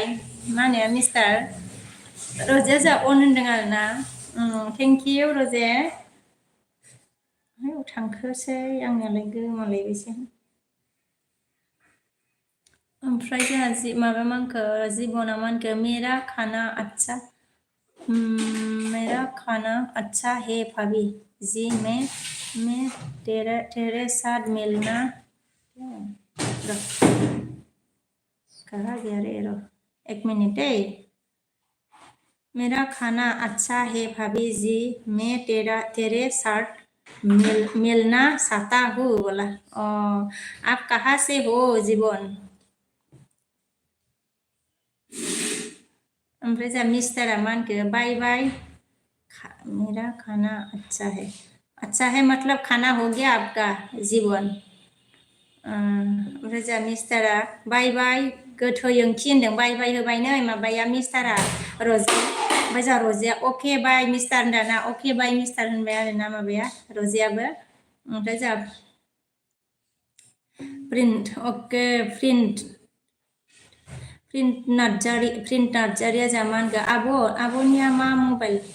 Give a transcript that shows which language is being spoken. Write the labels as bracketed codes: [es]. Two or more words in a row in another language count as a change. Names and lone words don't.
[brx] मा होनो मिस्टार रजे जोंहा अन होनदों आरो ना। [en] thank you रजे। [brx] थांखोसै आंनियालाय गोमालायबायसो। ओमफ्राय जोंहा माबा मा होनखो जिबना मा होनखो [hi] मेरा खाना अच्छा मेरा खाना अच्छा है भाभी जी मैं तेरे साथ मिलना कहा गया रे रो एक मिनट है। मेरा खाना अच्छा है भाभी जी मैं तेरे साथ मिलना चाहता हूँ बोला। आप कहाँ से हो जीवन? [brx] ओमफ्राय जोंहा मिस्टारा मा होनखो [en] bye bye [hi] मेरा खाना अच्छा है मतलब खाना हो गया आपका जीवन। [brx] ओमफ्राय जोंहा मिस्टारा [en] bye bye [brx] गोथै ओंथि होनदों, [en] bye bye [brx] होबायनो माबाया मिस्टारा रजे। ओमफ्राय जोंहा रजेया [en] okay bye mister [brx] होनदाना [en] okay bye mister [brx] होनबाय आरो ना माबाया रजेयाबो। ओमफ्राय जोंहा प्रिन्ट नार्जारिया जोंहा मा होनगोन आब'निया मा मबाइल?